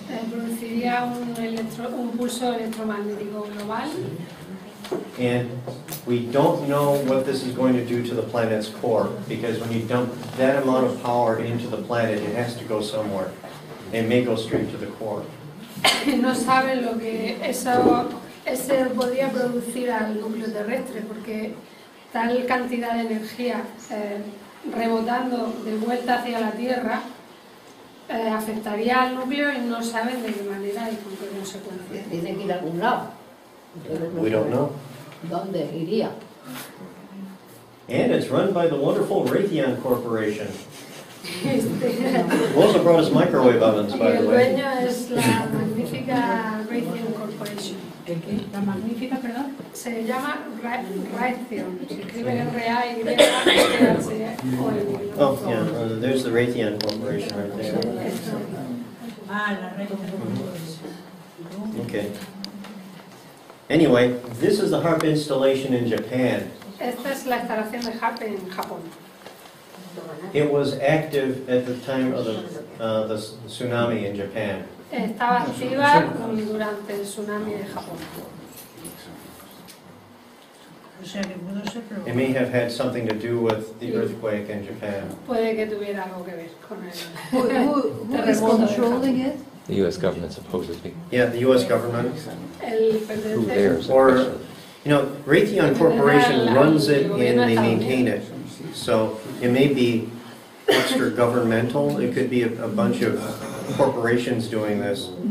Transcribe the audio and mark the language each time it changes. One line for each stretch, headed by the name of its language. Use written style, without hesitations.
Spanish: Produciría un pulso electromagnético global.
English: And we don't know what this is going to do to the planet's core, because when you dump that amount of power into the planet, it has to go somewhere. It may go straight to the core.
Spanish: No saben lo que eso podría producir al núcleo terrestre, porque tal cantidad de energía rebotando de vuelta hacia la Tierra afectaría al núcleo y no saben de qué manera y con qué consecuencias. Tiene que ir a algún lado. We don't know. ¿Dónde iría?
English: And it's run by the wonderful Raytheon Corporation. Who also brought us microwave ovens, by the
Spanish: El
English: way.
Spanish: dueño es la magnífica Raytheon Corporation. La magnífica, perdón. Se llama Raytheon. Se escribe R-A-Y-T-H-O-N.
English: Oh, yeah, there's the Raytheon Corporation right there.
Spanish: Ah, la Raytheon.
English: Okay. Anyway, this is the HARP installation in Japan.
Spanish: Esta es la instalación de HARP en Japón.
English: It was active at the time of the tsunami in Japan.
Spanish: Estaba activa durante el tsunami de Japón. O sea que pudo ser
English: It may have had something to do with the earthquake in Japan.
Spanish: Puede que tuviera algo que ver con el
English: Who is controlling it? The U.S. government supposedly. Yeah, the U.S. government. Who dares? Or, you know, Raytheon Corporation runs it and they maintain it. So it may be extra governmental. It could be a bunch of corporations doing this.